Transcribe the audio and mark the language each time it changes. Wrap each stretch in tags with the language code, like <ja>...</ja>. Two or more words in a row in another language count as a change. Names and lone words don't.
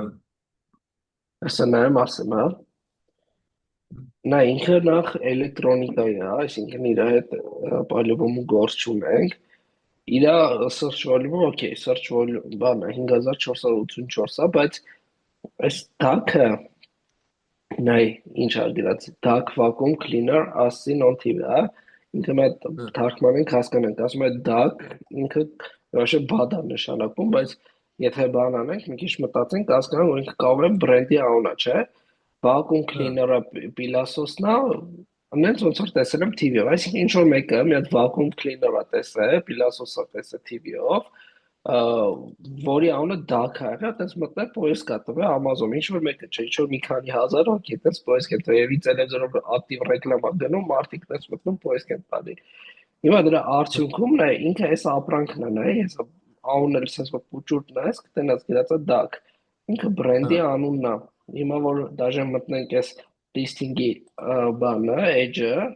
<hy>հեսա նայեմ ասեմ, հա։ Նա ինքը նախ էլեկտրոնիկայի է, այսինքն իր հետ պալյուբոմու գործ չունենք։ Իրա</hy> <en>search volume-</en> <hy>ը, օքեյ,</hy> <en>search volume,</en> <hy>բանը 5484 է, բայց այս DAC-ը, նայ, ինչ ա գրած,</hy> <en>DAC vacuum cleaner as seen on TV,</en> <hy>հա։ Ինքը մեկ թարգմանենք հասկանանք, ասում է DAC, ինքը вообще բադ է նշանակում, բայց եթե բան անենք, մի քիչ մտածենք, հասկանանք, որ ինքը կարող է բրենդի անունա, չէ։ Vacuum cleaner-ը պիլասոսն է, ամենից ոնց որ տեսել եմ TV-ով, այսինքն ինչ որ մեկը մի հատ</hy> <en>vacuum cleaner-</en> <hy>ը տեսել, պիլասոսը տեսել TV-ով, որի անունը DAC է, այդպես մտնել պոիսկ կա տվել Amazon, ինչ որ մեկը չէ, ինչ որ մի քանի հազար հոգի, այդպես պոիսկ են տվել, եւ տելևիզորով ակտիվ ռեկլամա գնում, մարդիկ այդպես մտնում պոիսկ են տալի։ Հիմա դրա արդյունքում նա ինքը այս ապրանքն է, նայ, այս անունն էլ sense որ փուճուրտ նայես, կտենաս գրած է DAC։ Ինքը բրենդի անունն է։ Հիմա որ դաժե մտնենք այս listing-ի բանը, edge-ը,</hy>